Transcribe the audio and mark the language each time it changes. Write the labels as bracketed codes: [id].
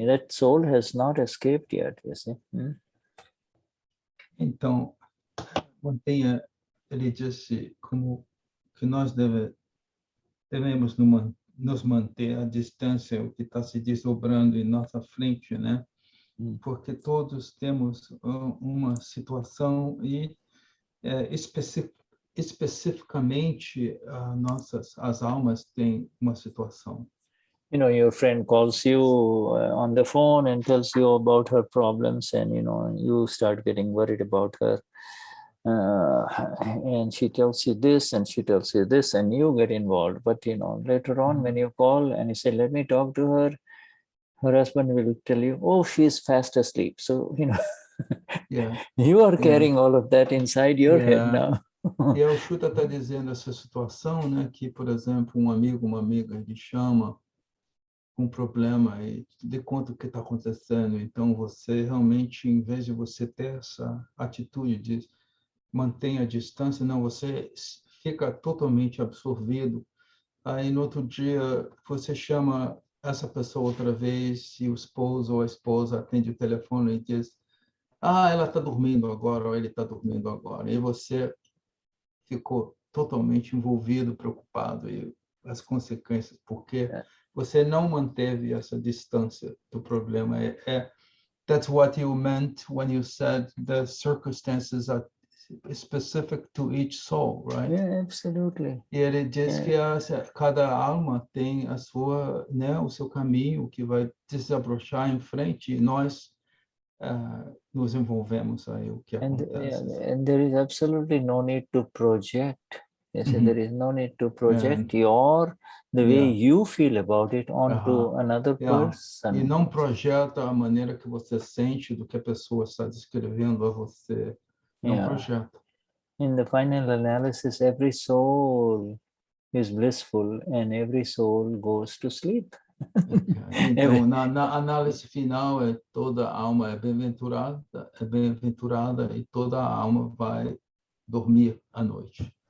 [en] That soul has not escaped yet, you see. [pt] Então, ele disse como que nós devemos nos manter à distância, o que está se desdobrando em nossa frente, né? Porque todos temos uma situação e especificamente as almas têm uma situação. [en] Your friend calls you on the phone and tells you about her problems, and you start getting worried about her, and she tells you this and she tells you this, and you get involved. But later on, when you call and you say, let me talk to her, her husband will tell you, oh, she's fast asleep. So you are carrying all of that inside your head now. [pt] E o Shuddha está dizendo essa situação, né, que, por exemplo, um amigo, uma amiga lhe chama com um problema e te conta o que está acontecendo. Então, você realmente, em vez de você ter essa atitude de manter a distância, não, você fica totalmente absorvido. Aí no outro dia você chama essa pessoa outra vez e o esposo ou a esposa atende o telefone e diz: ela está dormindo agora, ou ele está dormindo agora. E você ficou totalmente envolvido, preocupado, e as consequências, porque você não manteve essa distância do problema. [en] That's what you meant when you said the circumstances are specific to each soul, right? Yeah, absolutely. [pt] E ele diz que cada alma tem a sua, né, o seu caminho que vai desabrochar em frente, e nós nos envolvemos aí o que acontece. [en] And there is absolutely no need to project. Yes, there is no need to project the way you feel about it onto another person. [pt] E não projeta a maneira que você sente do que a pessoa está descrevendo a você. Não projeta. [en] In the final analysis, every soul is blissful and every soul goes to sleep. [pt] Então, na análise final, toda alma é bem-aventurada e toda alma vai dormir à noite.